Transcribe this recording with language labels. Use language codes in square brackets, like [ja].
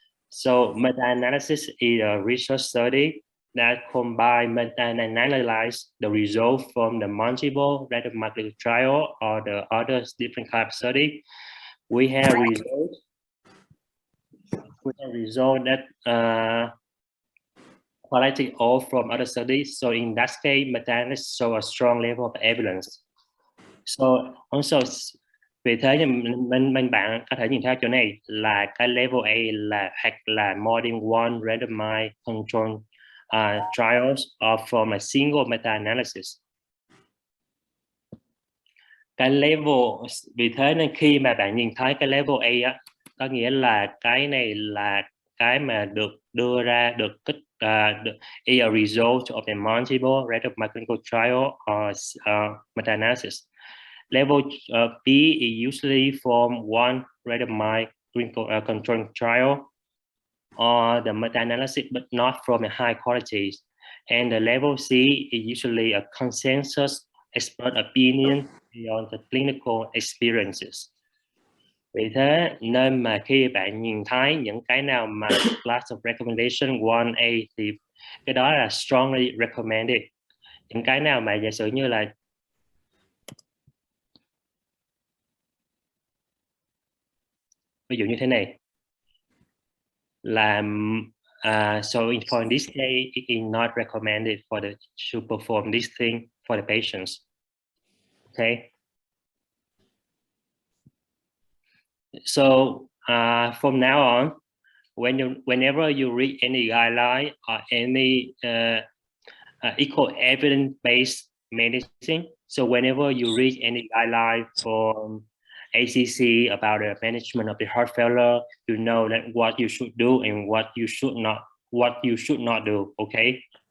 [en] So meta-analysis is a research study that combine meta-analyze the result from the multiple randomized clinical trial or the other different type study. We have result that collected all from other studies. So in that case, meta-analysis show a strong level of evidence. [vi] So also, vì thế mình bạn có thể nhìn thấy chỗ này là cái level A là hoặc là [en] more than one randomized control trials or from a single meta-analysis. [vi] Cái level, vì thế nên khi mà bạn nhìn thấy cái level A á, có nghĩa là cái này là cái mà được đưa ra được [en] is a result of the multiple randomized clinical trial or meta-analysis. Level B is usually from one randomized clinical control trial or the meta-analysis, but not from a high quality. And the level C is usually a consensus expert opinion beyond the clinical experiences. [vi] Vì thế nên mà khi bạn nhìn thấy những cái nào mà [en] class of recommendation 1A [vi] thì cái đó là [en] strongly recommended. [vi] Những cái nào mà giả sử như là ví dụ như thế này là [en] so in this case it is not recommended for to perform this thing for the patients. Okay. So from now on, whenever you read any guideline or any equal evidence-based medicine, so whenever you read any guideline from ACC about the management of the heart failure, you know that what you should do and what you should not do. Okay.